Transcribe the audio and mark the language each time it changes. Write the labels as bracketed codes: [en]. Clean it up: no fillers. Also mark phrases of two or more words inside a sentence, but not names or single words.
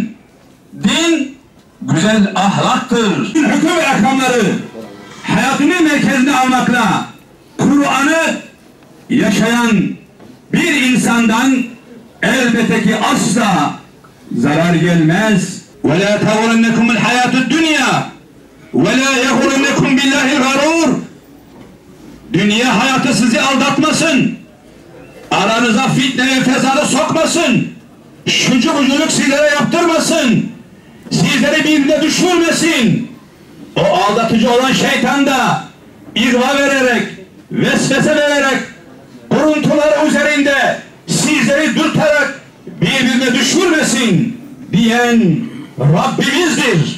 [tr] Din güzel ahlaktır. Hüküm ve ahkamları hayatının merkezine almakla Kur'an'ı yaşayan bir insandan elbette ki asla zarar gelmez. [ar] وَلَا تَغُرَنَّكُمُ الْحَيَاةُ الدُّنْيَا وَلَا يَغُرَنَّكُمْ بِاللّٰهِ الْغَرُورُ. [tr] Dünya hayatı sizi aldatmasın. Aranıza fitne ve fesadı sokmasın. Şucu buculuk sizlere yaptırmasın. Sizleri birbirine düşürmesin. O aldatıcı olan şeytan da irva vererek, vesvese vererek, kuruntuları üzerinde sizleri dürterek birbirine düşürmesin diyen Rabbimizdir.